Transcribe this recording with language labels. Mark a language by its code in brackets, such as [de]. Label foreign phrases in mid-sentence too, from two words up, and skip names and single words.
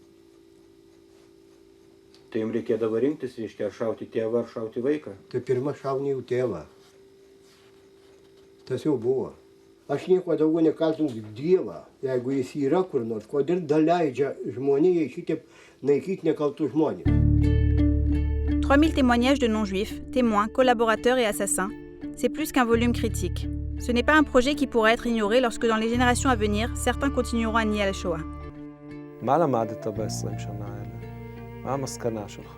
[lt] Tai jums reikėdavo rinktis, reiškia, šauti tėvą ar šauti vaiką? Tai pirma šauni jų tėvą. Tas jau buvo. Aš nieko daugiau nekaltinu Dievą, jeigu jis yra kur nors, kodėl leidžia žmonijai šitaip naikyti nekaltus žmonės. [fr] 3000 témoignages de non-juifs, témoins, collaborateurs et assassins, c'est plus qu'un volume critique. Ce n'est pas un projet qui pourra être ignoré lorsque dans les générations à venir, certains continueront à nier la Shoah. [he] מה למדת ב-20 שנה האלה? מה המסקנה שלך?